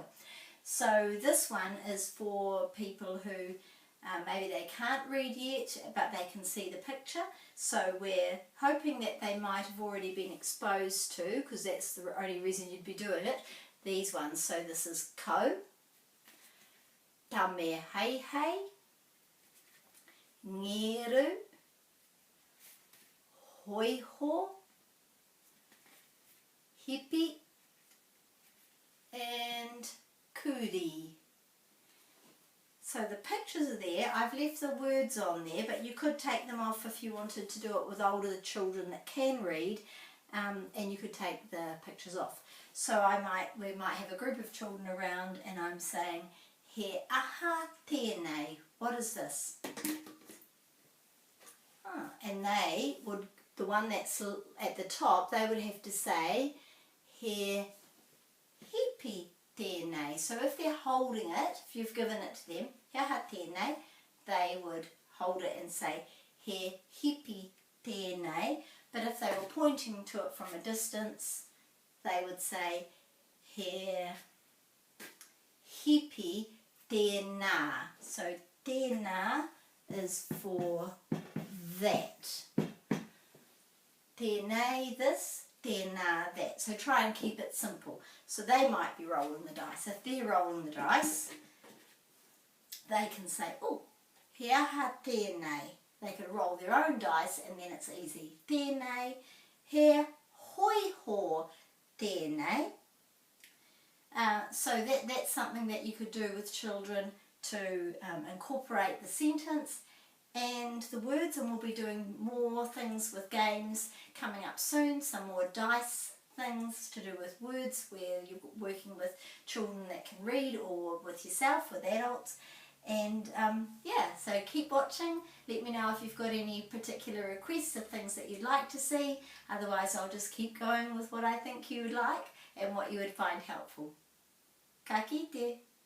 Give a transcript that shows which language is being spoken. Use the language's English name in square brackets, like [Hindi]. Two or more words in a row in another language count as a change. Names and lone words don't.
[English] So this one is for people who maybe they can't read yet, but they can see the picture. So we're hoping that they might have already been exposed to, because that's the only reason you'd be doing it, these ones. So this is [Māori] ko, tame hei hei, ngeru, hoiho, hipi, and kuri. [English] So the pictures are there. I've left the words on there, but you could take them off if you wanted to do it with older children that can read, and you could take the pictures off. So we might have a group of children around and I'm saying, [Māori] He aha tēnei, [English] what is this? And they would, the one that's at the top, they would have to say, [Māori] He hipi tēnei. [English] So if they're holding it, if you've given it to them, [Māori] He aha tēnei, [English] they would hold it and say, [Māori] He hipi tēnei. [English] But if they were pointing to it from a distance, they would say, [Māori] He hipi tēnā. [English] So tēnā is for that. Tēnei this, tēnā that. So try and keep it simple. So they might be rolling the dice. If they're rolling the dice, they can say, oh, [Māori] He aha tēnei. [English] They could roll their own dice and then it's easy. [Māori] Tēnei, he hoiho tēnei. [English] So that's something that you could do with children to incorporate the sentence and the words, and we'll be doing more things with games coming up soon, some more dice things to do with words where you're working with children that can read or with yourself, with adults. And yeah, so keep watching. Let me know if you've got any particular requests of things that you'd like to see. Otherwise I'll just keep going with what I think you would like and what you would find helpful. [Māori] Ka kite.